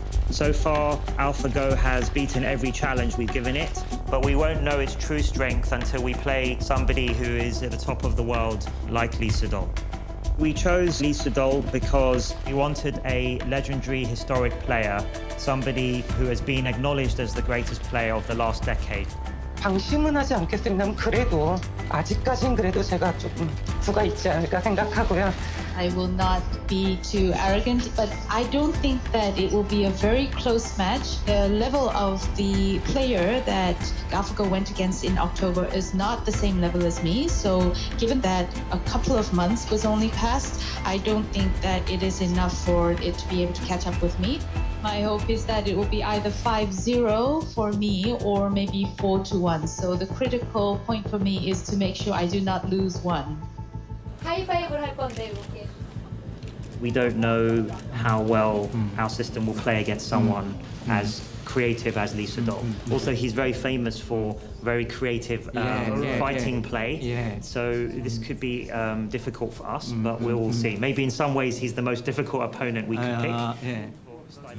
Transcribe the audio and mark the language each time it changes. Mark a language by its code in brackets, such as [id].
[en] So far, AlphaGo has beaten every challenge we've given it, but we won't know its true strength until we play somebody who is at the top of the world, like Lee Si-dol. We chose Lee Si-dol because we wanted a legendary historic player, somebody who has been acknowledged as the greatest player of the last decade. [ko] 방심은 하지 않겠습니다만 그래도 아직까진 그래도 제가 조금 부가 있지 않을까 생각하고요. [en] I will not be too arrogant, but I don't think that it will be a very close match. The level of the player that AlphaGo went against in October is not the same level as me. So given that a couple of months was only passed, I don't think that it is enough for it to be able to catch up with me. My hope is that it will be either 5-0 for me or maybe 4-1. So the critical point for me is to make sure I do not lose one. [ko] 하이파이브를 할 건데 이렇게. [en] We don't know how well our system will play against someone as creative as Lisa Doll. Also, he's very famous for very creative fighting play. So this could be difficult for us, but we'll see. Maybe in some ways he's the most difficult opponent we could pick.